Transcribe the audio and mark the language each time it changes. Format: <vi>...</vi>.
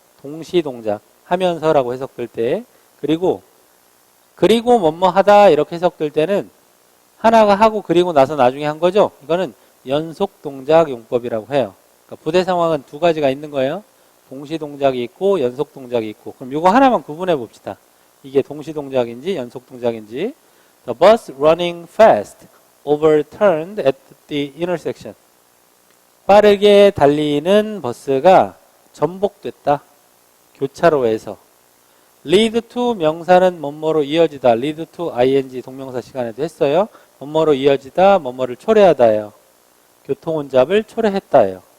<ko>동시동작 하면서라고 해석될 때 그리고 뭐뭐 하다 이렇게 해석될 때는 하나가 하고 그리고 나서 나중에 한 거죠. 이거는 연속동작 용법이라고 해요. 그러니까 부대 상황은 두 가지가 있는 거예요. 동시동작이 있고 연속동작이 있고 그럼 이거 하나만 구분해 봅시다. 이게 동시동작인지 연속동작인지</ko> <en>The bus running fast overturned at the intersection.</en> <ko>빠르게 달리는 버스가 전복됐다. 교차로에서. lead to 명사는 뭐뭐로 이어지다. lead to ing 동명사 시간에도 했어요. 뭐뭐로 이어지다. 뭐뭐를 초래하다예요. 교통혼잡을 초래했다예요.</ko>